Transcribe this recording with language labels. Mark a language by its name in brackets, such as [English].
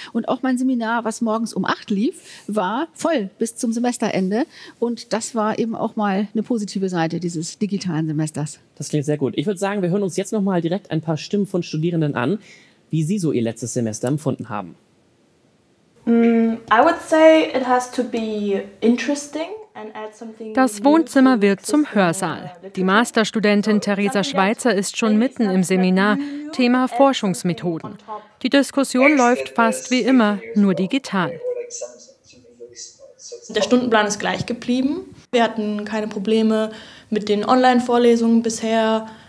[German] Und auch mein Seminar, was morgens um 8 lief, war voll bis zum Semesterende. Und das war eben auch mal eine positive Seite dieses digitalen Semesters. Das klingt sehr gut. Ich würde sagen, wir hören uns jetzt noch mal direkt ein paar Stimmen von Studierenden an, wie Sie so Ihr letztes Semester empfunden haben. [English] I would say it has to be interesting. [German] Das Wohnzimmer wird zum Hörsaal. Die Masterstudentin Theresa Schweizer ist schon mitten im Seminar, Thema Forschungsmethoden. Die Diskussion läuft fast wie immer, nur digital. Der Stundenplan ist gleich geblieben. Wir hatten keine Probleme mit den Online-Vorlesungen bisher.